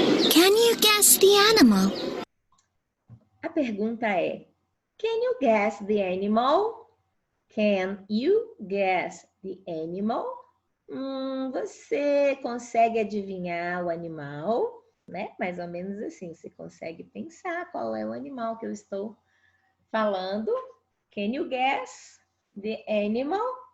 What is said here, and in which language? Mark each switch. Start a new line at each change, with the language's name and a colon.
English: Can you guess the animal?
Portuguese: A pergunta é:
English: Can you guess the animal? Can you guess the animal?
Portuguese: Você consegue adivinhar o animal, né? Mais ou menos assim, você consegue pensar qual é o animal que eu estou falando.
English: Can you guess the animal?